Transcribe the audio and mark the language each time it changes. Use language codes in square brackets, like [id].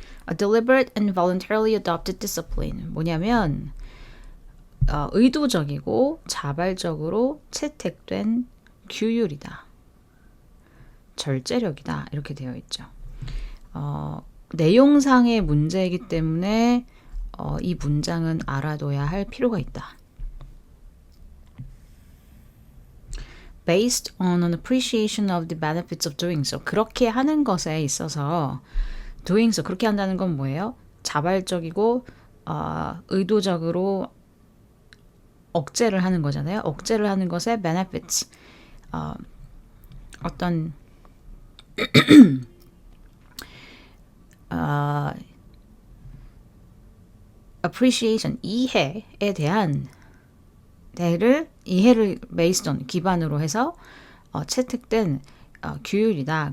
[en] A deliberate and voluntarily adopted discipline. [ko] 뭐냐면 의도적이고 자발적으로 채택된 규율이다. 절제력이다. 이렇게 되어 있죠. 내용상의 문제이기 때문에 이 문장은 알아둬야 할 필요가 있다. [en] Based on an appreciation of the benefits of doing so. [ko] 그렇게 하는 것에 있어서 [en] doing so, [ko] 그렇게 한다는 건 뭐예요? 자발적이고 의도적으로 억제를 하는 거잖아요. 억제를 하는 것의 benefits, 어떤 appreciation, 이해에 대한 이해를 based on, 기반으로 해서 채택된 규율이다.